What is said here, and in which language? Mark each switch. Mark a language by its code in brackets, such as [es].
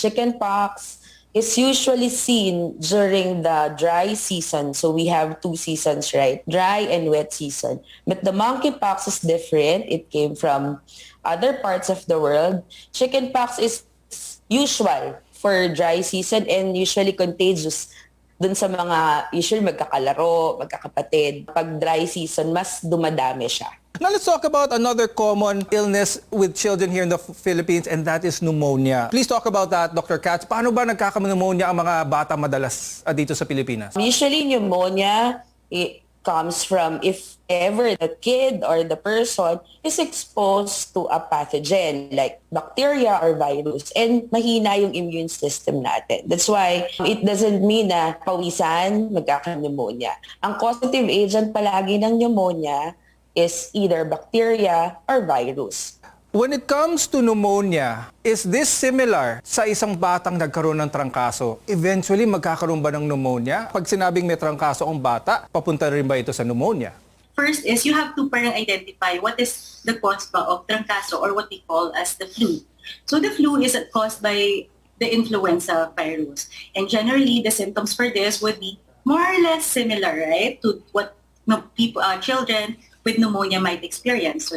[en] Chickenpox is usually seen during the dry season. So we have 2 seasons, right? Dry and wet season. But the monkeypox is different. It came from other parts of the world. Chickenpox is usual for dry season and usually contagious [tl] Dun sa mga usually magkakalaro, magkakapatid, pag dry season, mas dumadami siya. [en] Now let's talk about another common illness with children here in the Philippines, and that is pneumonia. Please talk about that, Dr. Katz. [tl] Paano ba nagkaka-pneumonia ang mga bata madalas dito sa Pilipinas? [en] Usually pneumonia, it comes from if ever the kid or the person is exposed to a pathogen like bacteria or virus and [tl] mahina yung [en] immune system [tl] natin. [en] That's why it doesn't mean [tl] na pawisan, magkaka-pneumonia. [en] Ang causative agent [tl] palagi ng [en] pneumonia is either bacteria or virus. When it comes to pneumonia, is this similar [tl] sa isang batang nagkaroon ng trangkaso? Eventually, magkakaroon ba ng pneumonia? Pag sinabing may trangkaso ang bata, papunta rin ba ito sa pneumonia? [en] First is you have to parang identify what is the cause ba of trangkaso or what we call as the flu. So the flu is caused by the influenza virus. And generally, the symptoms for this would be more or less similar, right, to what children with pneumonia might experience.